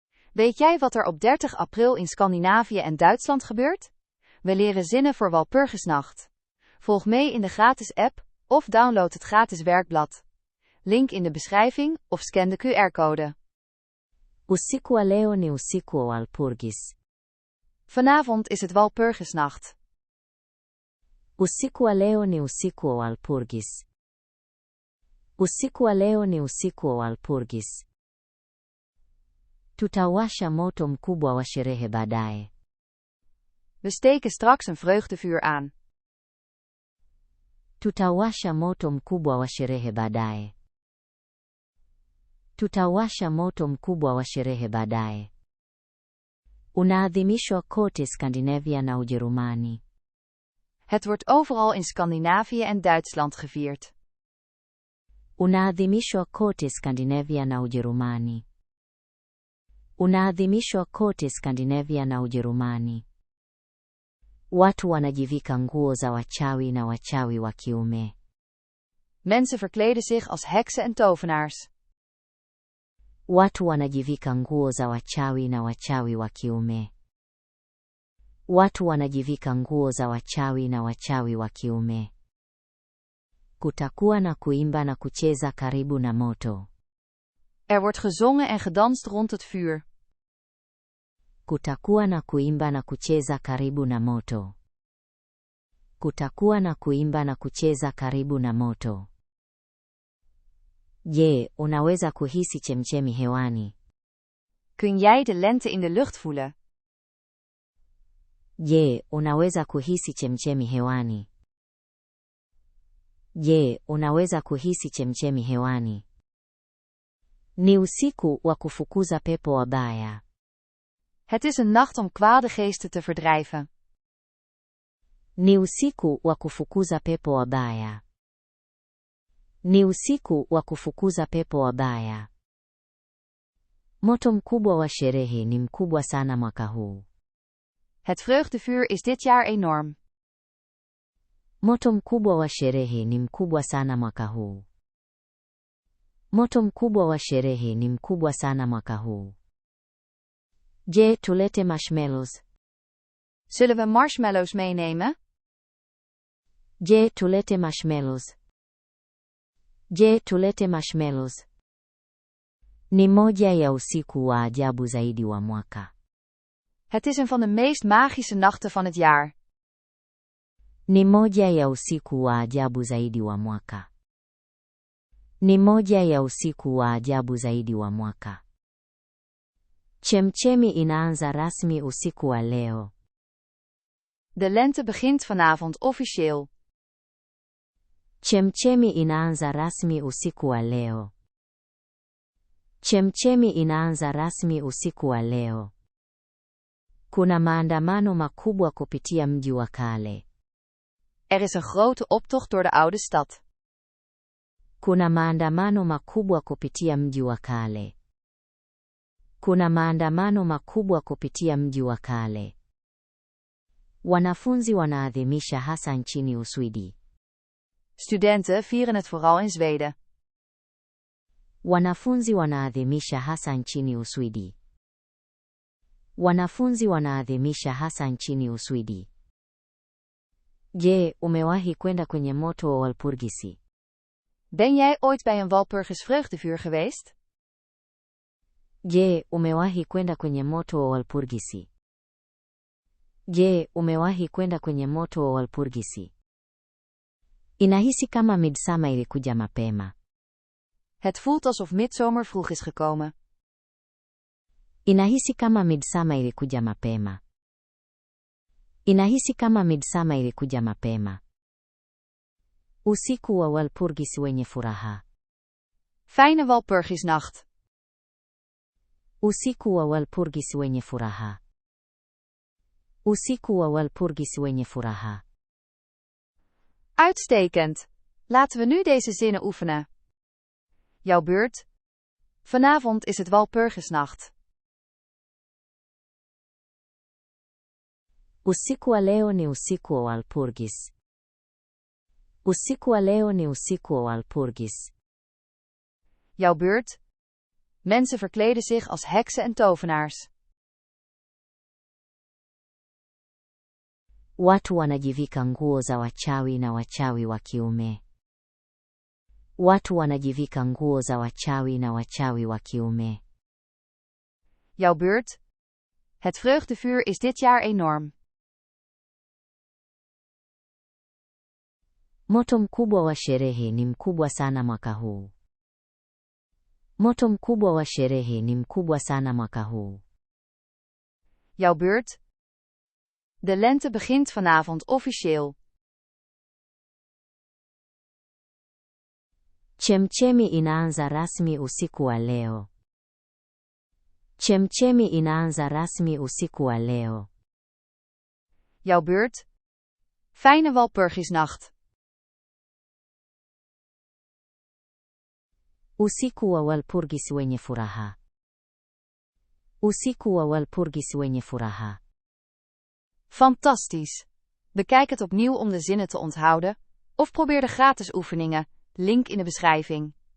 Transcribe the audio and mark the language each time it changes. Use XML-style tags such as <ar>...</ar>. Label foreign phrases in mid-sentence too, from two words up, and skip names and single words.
<nl>Weet jij wat er op 30 april in Scandinavië en Duitsland gebeurt? We leren zinnen voor Walpurgisnacht. Volg mee in de gratis app, of download het gratis werkblad. Link in de beschrijving, of scan de QR-code.</nl> <sw>Usiku wa leo ni usiku wa Walpurgis.</sw> <nl>Vanavond is het Walpurgisnacht.</nl> <sw>Usiku wa leo ni usiku wa Walpurgis. Usiku wa leo ni usiku wa Walpurgis. Tutawasha moto mkubwa wa sherehe baadaye.</sw> <nl>We steken straks een vreugdevuur aan.</nl> <sw>Tutawasha moto mkubwa wa sherehe baadaye. Tutawasha moto mkubwa wa sherehe baadaye. Unaadhimishwa kote Skandinavia na Ujerumani.</sw> <nl>Het wordt overal in Scandinavië en Duitsland gevierd.</nl> <sw>Unaadhimishwa kote Skandinavia na Ujerumani. Unaadhimishwa kote Skandinavia na Ujerumani. Watu wanajivika nguo za wachawi na wachawi wa kiume.</sw> <nl>Mensen verkleden zich als heksen en tovenaars.</nl> <sw>Watu wanajivika nguo za wachawi na wachawi wa kiume. Watu wanajivika nguo za wachawi na wachawi wa kiume. Kutakuwa na kuimba na kucheza karibu na moto.</sw> <nl>Er wordt gezongen en gedanst rond het vuur.</nl> <sw>Kutakuwa na kuimba na kucheza karibu na moto. Kutakuwa na kuimba na kucheza karibu na moto. Je, unaweza kuhisi chemchemi hewani?</sw> <nl>Kun jij de lente in de lucht voelen?</nl> <sw>Je, unaweza kuhisi chemchemi hewani? Je, unaweza kuhisi chemchemi hewani? Ni usiku wa kufukuza pepo wabaya.</sw> <nl>Het is een nacht om kwade geesten te verdrijven.</nl> <sw>Ni usiku wa kufukuza pepo wabaya. Ni usiku wa kufukuza pepo wabaya. Moto mkubwa wa sherehe ni mkubwa sana mwaka huu.</sw> <nl>Het vreugdevuur is dit jaar enorm.</nl> <sw>Moto mkubwa wa sherehe ni mkubwa sana mwaka huu. Moto mkubwa wa sherehe ni mkubwa sana mwaka huu. Je, tulete marshmallows?</sw> <nl>Zullen we marshmallows meenemen?</nl> <sw>Je, tulete marshmallows? Je, tulete marshmallows? Ni moja ya usiku wa ajabu zaidi wa mwaka.</sw> <nl>Het is een van de meest magische nachten van het jaar.</nl> <sw>Ni moja ya usiku wa ajabu zaidi wa mwaka. Ni moja ya usiku wa ajabu zaidi wa mwaka. Chemchemi inaanza rasmi usiku wa leo.</sw> <nl>De lente begint vanavond officieel.</nl> <sw>Chemchemi inaanza rasmi usiku wa leo. Chemchemi inaanza rasmi usiku wa leo. Kuna maandamano makubwa kupitia mji wa kale.</sw> <nl>Er is een grote optocht door de oude stad.</nl> <sw>Kuna maandamano makubwa kupitia mji wa kale. Kuna maandamano makubwa kupitia mji wa kale. Wanafunzi wanaadhimisha hasa nchini Uswidi.</sw> <nl>Studenten vieren het vooral in Zweden.</nl> <sw>Wanafunzi wanaadhimisha hasa nchini Uswidi. Wanafunzi wanaadhimisha hasa nchini Uswidi. Je, umewahi kwenda kwenye moto wa Walpurgisi?</sw> <nl>Ben jij ooit bij een Walpurgis vreugdevuur geweest?</nl> <sw>Je, umewahi kwenda kwenye moto wa Walpurgisi? Je, umewahi kwenda kwenye moto wa Walpurgisi? Inahisi kama Midsummer ilikuja mapema.</sw> <nl>Het voelt alsof midzomer vroeg is gekomen.</nl> <sw>Inahisi kama Midsummer ilikuja mapema. Inahisi kama Midsummer ilikuja mapema. Usiku wa Walpurgis wenye furaha.</sw> <nl>Fijne Walpurgisnacht.</nl> <sw>Usiku wa Walpurgis wenye furaha. Usiku wa Walpurgis wenye furaha.</sw> <nl>Uitstekend. Laten we nu deze zinnen oefenen. Jouw beurt. Vanavond is het Walpurgisnacht.</nl> <sw>Usiku wa leo ni usiku wa Walpurgis. Usiku wa leo ni usiku wa Walpurgis.</sw> <nl>Jouw beurt. Mensen verkleden zich als heksen en tovenaars.</nl> <sw>Watu wanajivika nguo za wachawi na wachawi wa kiume. Watu wanajivika nguo za wachawi na wachawi wa kiume.</sw> <nl>Jouw beurt? Het vreugdevuur is dit jaar enorm.</nl> <sw>Moto mkubwa wa sherehe ni mkubwa sana mwaka huu. Moto mkubwa wa sherehe ni mkubwa sana mwaka huu.</sw> <nl>Jouw beurt? De lente begint vanavond officieel.</nl> <sw>Chemchemi inaanza rasmi usiku wa leo. Chemchemi inaanza rasmi usiku wa leo.</sw> <nl>Jouw beurt? Fijne Walpurgisnacht.</nl> <sw>Usiku wa Walpurgis wenye furaha. Usiku wa Walpurgis wenye furaha.</sw> <nl>Fantastisch! Bekijk het opnieuw om de zinnen te onthouden, of probeer de gratis oefeningen, link in de beschrijving.</nl>